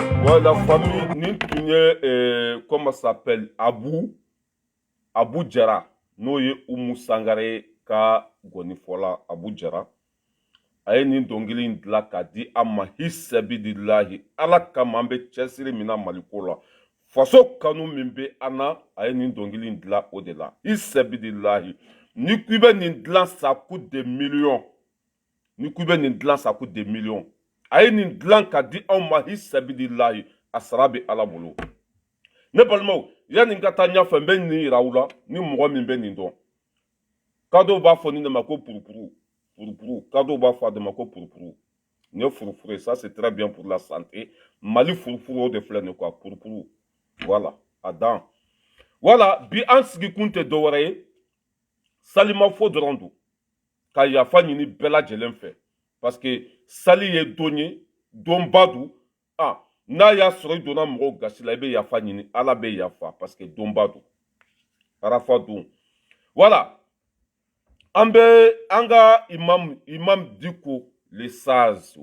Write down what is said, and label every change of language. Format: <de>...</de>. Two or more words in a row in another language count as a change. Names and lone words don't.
<fr>Ouais, la famille Nintunye, comment ça s'appelle? Abu Djara.</fr> <bm>N'o ye Umu Sangare ka gonifola Abu Djara. A ye nin dɔnkili in dilan k'a di an ma hisabidilahi ala kama an bɛ cɛsiri min na maliko la faso kanu min bɛ an na a ye nin dɔnkili in dilan o de la hisabidilahi ni ko i bɛ nin dilan</bm> <fr>ça coûte des millions</fr> <bm>ni ko i bɛ nin dilan</bm> <fr>ça coûte des millions</fr> <bm>a ye nin dilan k'a di anw ma hisabidilahi a sara bɛ ala bolo ne balimaw yanni n ka taa ɲɛfɛ n bɛ nin yira aw la ni mɔgɔ min bɛ nin dɔn kadɔw b'a fɔ nin de ma ko purupuru purupuru kadɔw b'a fɔ a de ma ko purupuru nin ye furufuru ye</bm> <fr>ça c'est très bien pour la santé</fr> <bm>mali furufuru o de filɛ nin quoi purupuru voilà a dan voilà bi an sigikun tɛ dɔwɛrɛ ye salimafo dɔrɔn don ka yafa ɲini bɛɛ lajɛlen fɛ</bm> <fr>parce que</fr> <bm>sali ye don ye donba don n'a y'a sɔrɔ i donna mɔgɔw gasi la i bɛ yafa ɲini ala bɛ yafa</bm> <fr>parce que</fr> <bm>donba don arafa don voilà an bɛ an ka imam Diko le sage</bm>